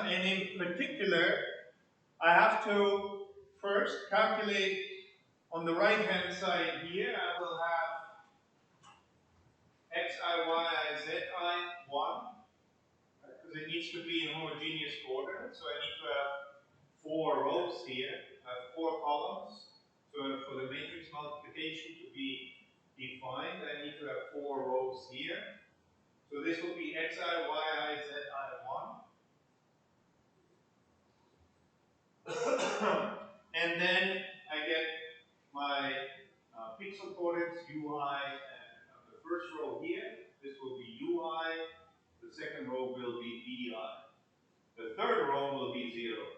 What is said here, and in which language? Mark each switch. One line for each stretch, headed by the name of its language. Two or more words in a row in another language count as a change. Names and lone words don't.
English: And in particular, I have to first calculate on the right hand side here, I will have xi, yi, zi, 1, because it needs to be in homogeneous coordinates. So I need to have 4 rows here. I have 4 columns. So for the matrix multiplication to be defined, I need to have 4 rows here. So this will be xi, yi, zi, 1. And then I get my pixel coordinates ui, and the first row here, this will be ui. The second row will be vi. The third row will be 0.